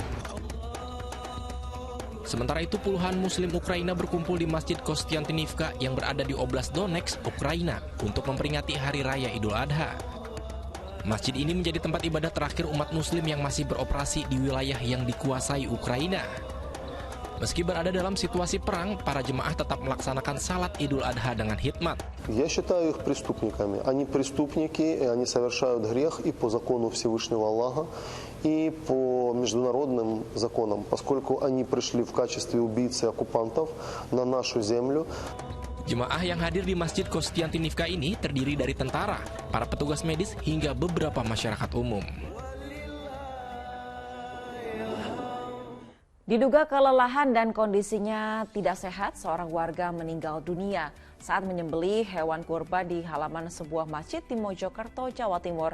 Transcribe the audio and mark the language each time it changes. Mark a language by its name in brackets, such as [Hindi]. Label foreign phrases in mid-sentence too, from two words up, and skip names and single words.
[Indonesian] Sementara itu, puluhan Muslim Ukraina berkumpul di Masjid Kostiantynivka yang berada di Oblast Donetsk, Ukraina, untuk memperingati Hari Raya Idul Adha. Masjid ini menjadi tempat ibadah terakhir umat Muslim yang masih beroperasi di wilayah yang dikuasai Ukraina. Meski berada dalam situasi perang, para jemaah tetap melaksanakan salat Idul Adha dengan hikmat. [Russian] Я считаю их преступниками. Они преступники, и они совершают грех и по закону Всевышнего Аллаха, и по международным законам, поскольку они пришли в качестве убийц и оккупантов на нашу землю. [Indonesian] Jemaah yang hadir di Masjid Kostiantynivka ini terdiri dari tentara, para petugas medis, hingga beberapa masyarakat umum. Diduga kelelahan dan kondisinya tidak sehat, seorang warga meninggal dunia saat menyembelih hewan kurban di halaman sebuah masjid di Mojokerto, Jawa Timur.